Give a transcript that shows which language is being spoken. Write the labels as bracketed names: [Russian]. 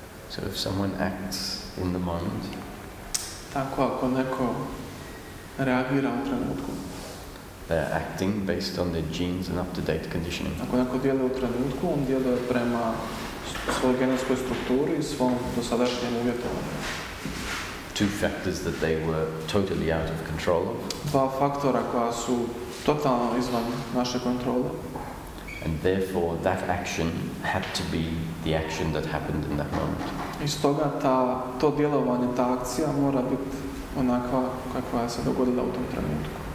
[English] So if someone acts in the moment, [Croatian] Tako ako neko reagira u trenutku, [English] they're acting based on their genes and up-to-date conditioning. [Croatian] ako neko djeluje u trenutku, on djeluje prema svojoj genetskoj strukturi i svom dosadašnjem uvjetovanju. [English] Two factors that they were totally out of control of. [Croatian] Dva faktora koja su totalno izvan naše kontrole. [English] And therefore that action had to be the action that happened in that moment. [Croatian] I stoga to djelovanje, ta akcija mora biti onakva kakva se dogodila u tom trenutku.